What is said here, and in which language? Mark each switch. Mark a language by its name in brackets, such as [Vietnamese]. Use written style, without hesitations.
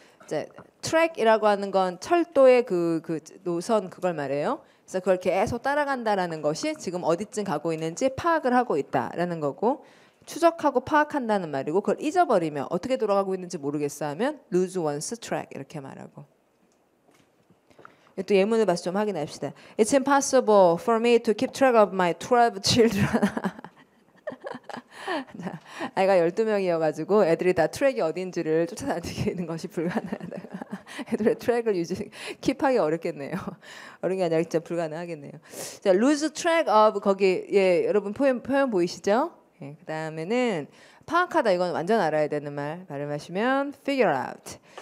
[Korean] 이제 트랙이라고 하는 건 철도의 그 노선 그걸 말해요. 그래서 그걸 계속 따라간다라는 것이 지금 어디쯤 가고 있는지 파악을 하고 있다라는 거고 추적하고 파악한다는 말이고 그걸 잊어버리면 어떻게 돌아가고 있는지 모르겠어 하면 lose one's track 이렇게 말하고. 또 예문을 봐서 좀 확인합시다. [English] It's impossible for me to keep track of my 12 children. [Korean] 아이가 12명이어가지고 애들이 다 트랙이 어딘지를 쫓아다니는 것이 불가능하다. 애들의 트랙을 킵하기 어렵겠네요. 어려운 게 아니라 진짜 불가능하겠네요. 자, lose track of 거기 예 여러분 표현 보이시죠? 예, 그 다음에는 파악하다 이건 완전 알아야 되는 말 발음하시면 figure out.